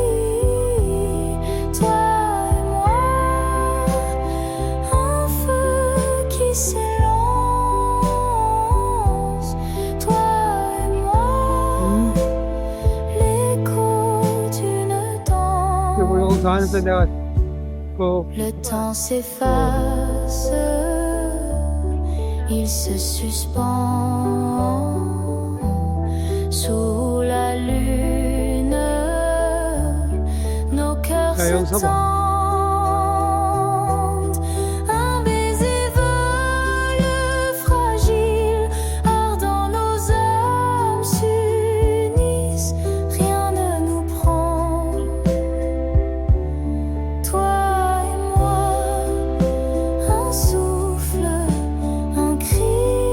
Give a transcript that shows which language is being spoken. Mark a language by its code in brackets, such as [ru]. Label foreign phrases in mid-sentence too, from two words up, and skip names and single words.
[fr] Toi et moi, un feu qui s'élance. Toi et moi, l'écho d'une danse. [ko] 여보, 여기서 하면서 내가 그 [fr] Le temps s'efface, il se suspend sous la lune, nos cœurs [ko] 자, [fr] se [ko] 여기서 봐. [fr] tendent. Un baiser vole fragile, ardent, nos âmes s'unissent, rien ne nous prend. Toi et moi, un souffle, un cri.